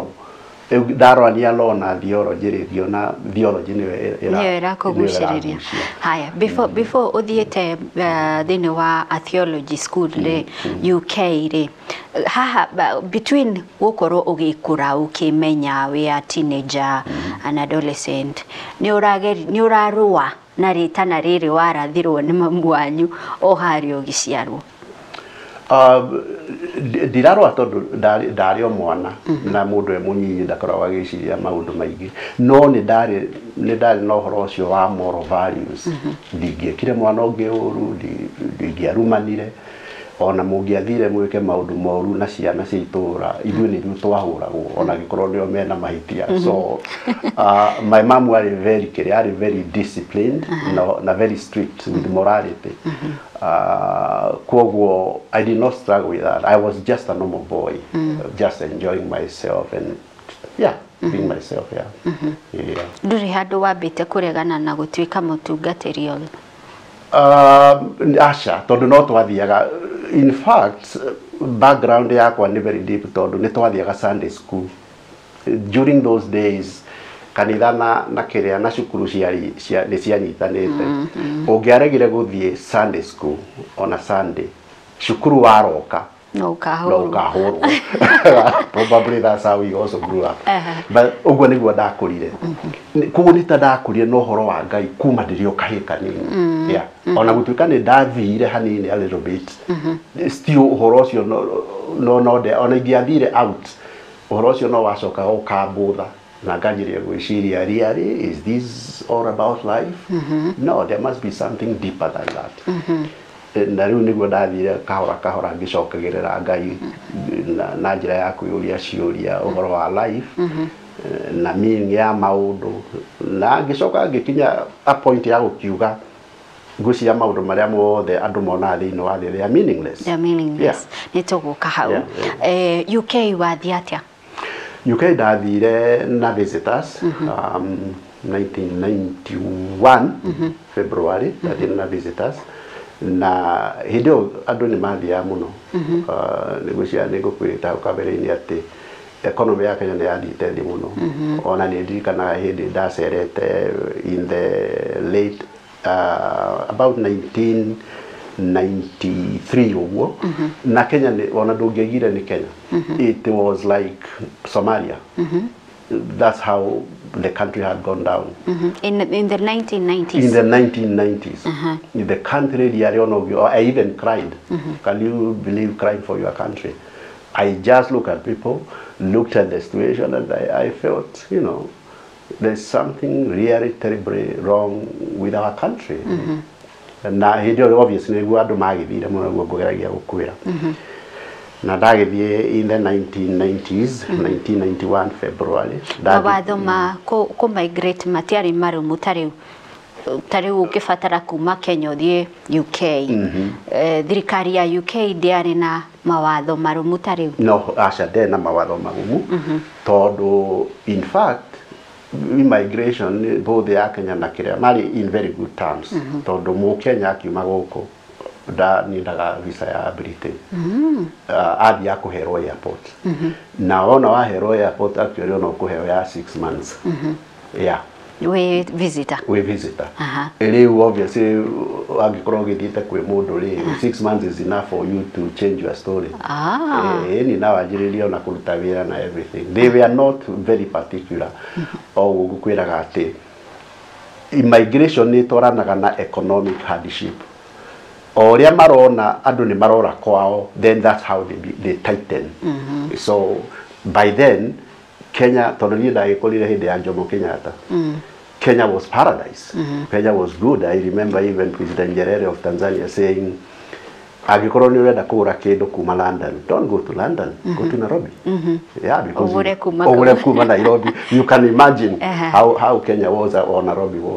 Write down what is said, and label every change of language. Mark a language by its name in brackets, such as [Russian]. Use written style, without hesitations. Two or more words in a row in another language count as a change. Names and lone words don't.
[Kikuyu] Ndarorania law na theology rĩ ngĩona theology nĩyo ĩrakũgucĩrĩria. Haya, before ũthiĩte thĩinĩ wa [English] theology school [Kikuyu] rĩ UK rĩ haha between gũkorwo ũgĩkũra ũkĩmenya wĩ [English] a teenager an adolescent [Kikuyu] nĩ ũrarũa na rĩtana rĩrĩ warathirwo nĩ mamu wanyu o harĩa ũgĩciarwo? Ndirarũa tondũ ndarĩ o mwana na mũndũ e mũnyinyi ndakoragwo agĩciria maũndũ maingĩ, no nĩ ndarĩ na ũhoro ũcio wa moral values. Ndingĩekire mwana ũngĩ ũru, ndingĩarumanire, ona mũngĩathire mwĩke maũndũ moru na ciana cia itũũra ithuĩ nĩthuĩ twahũragwo ona angĩkorwo nĩo mena mahĩtia. [English] So my mom was very disciplined na very strict with morality. Kwoguo I did not struggle with that. I was just a normal boy, just enjoying myself and being myself. [Kikuyu] Ndũrĩ handũ wambĩte kũregana na gũtuĩka mũtungatĩri ũyũ? Aca tondũ no twathiaga, [English] in fact [Kikuyu] background yakwa nĩ [English] very deep [Kikuyu] tondũ nĩ twathiaga [English] Sunday school during those days. [Kikuyu] Kanitha na kĩrĩa na cukuru nĩ cianyitanĩte. Ũngĩaregire gũthiĩ [English] Sunday school on a Sunday [Kikuyu] cukuru waroka no ukahũrwo. [English] Probably that's how we also grew up. [Kikuyu] But ũguo nĩguo ndakũrire. Koguo nĩ ta ndakũrire na ũhoro wa Ngai kuma ndĩrĩ o kahĩĩ kanini. Ona gũtuĩka nĩ ndathire hanini [English] a little bit, [Kikuyu] still ũhoro ũcio ona ingĩathire out ũhoro ũcio no wacokaga ũkambũtha na nganjĩrĩria gwĩciria [English] really is this all about life? No, there must be something deeper than that. [Kikuyu] Na rĩu nĩguo ndathire kahora ngĩcokagĩrĩra Ngai na njĩra ya kwĩyũria ciũria ũhoro wa life na meaning ya maũndũ, na ngĩcoka ngĩkinya [English] a point [Kikuyu] ya gũkiuga ngwĩciria maũndũ marĩa mothe andũ monaga thĩinĩ wa thĩ [English] they are meaningless. [Kikuyu] Nĩ tũgũka hau. UK wathiĩ atĩa? UK ndathire na visitors 1991 February ndathire na visitors na hĩndĩ ĩyo andũ nĩ mathiaga mũno. Nĩgwĩciria nĩngũkwĩrĩta kabere-inĩ atĩ economy ya Kenya nĩ yathiĩte thĩ mũno. Ona nĩ ndirikanaga hĩndĩ ndacerete [English] in the late about 1993 [Kikuyu] ũguo na Kenya ona ndũngĩaigire nĩ Kenya. [English] It was like Somalia. That's how the country had gone down. In the 1990s? In the 1990s. The country, I even cried. Can you believe crying for your country? I just looked at people, looked at the situation, and I felt, there's something really terribly wrong with our country. [Kikuyu] Na hĩndĩ ĩyo obviously nĩguo andũ magĩthire mũno nĩguo ngũgeragia gũkwĩra. Na ndagĩthiĩ [English] in the 1990s, [Kikuyu] 1991 February. Mawatho ma kũ-migrate matiarĩ marũmu ta rĩu ũngĩbatara kuma Kenya ũthiĩ UK. Thirikari ya UK ndĩarĩ na mawatho marũmu ta rĩu? No, aca ndĩarĩ na mawatho marũmu tondũ [English] in fact immigration both [Kikuyu] ya Kenya na kĩrĩa marĩ [English] in very good terms [Kikuyu] tondũ Mũkenya akiuma gũkũ nĩendaga visa ya Britain. Athiĩ kũherwo airport. Na wona waherwo airport actually ona ũkũheo ya 6 months. We visitor. Rĩu obviously angĩkorwo ũgĩthiĩte kwĩ mũndũ rĩ [English] 6 months is enough for you to change your story. [Kikuyu] Ni na wanjĩrĩria ona kũruta wĩra na everything. [English] They were not very particular. [Kikuyu] O gũkwĩraga atĩ immigration nĩ twaranaga na [English] economic hardship. [Kikuyu] O ũrĩa marona andũ nĩ marora kwao, [English] then that's how they tighten. So by then [Kikuyu] Kenya tondu ni ndagĩkorire hĩndĩ ya Jomo Kenyatta. [English] Kenya was paradise. Kenya was good. I remember even President Nyerere of Tanzania saying, [Kikuyu] "Agĩkorwo nĩ ũrenda kũgũra kĩndũ kuma London, [English] don't go to London, go to Nairobi." Yeah, because [Kikuyu] ũgũre kuma Nairobi. [English] You can imagine how Kenya was or Nairobi was.